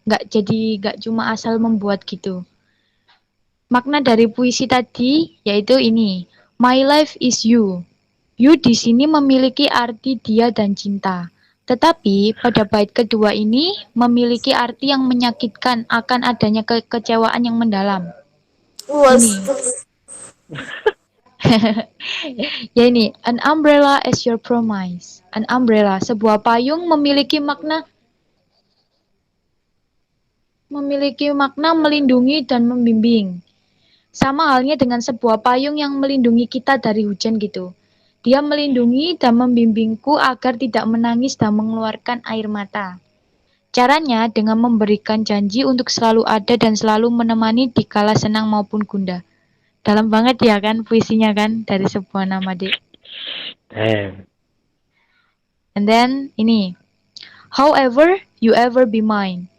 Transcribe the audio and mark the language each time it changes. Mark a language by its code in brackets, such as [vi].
[id] Nggak cuma asal membuat gitu. Makna dari puisi tadi yaitu ini, [en] My life is you. [id] You di sini memiliki arti dia dan cinta. Tetapi pada bait kedua ini memiliki arti yang menyakitkan akan adanya kekecewaan yang mendalam. Ini. Ya ini, [en] an umbrella as your promise. [id] An umbrella, sebuah payung memiliki makna melindungi dan membimbing. Sama halnya dengan sebuah payung yang melindungi kita dari hujan gitu. Dia melindungi dan membimbingku agar tidak menangis dan mengeluarkan air mata. Caranya dengan memberikan janji untuk selalu ada dan selalu menemani di kala senang maupun gundah. Dalam banget ya kan puisinya kan dari sebuah nama dek. [en] And then ini, however you ever be mine.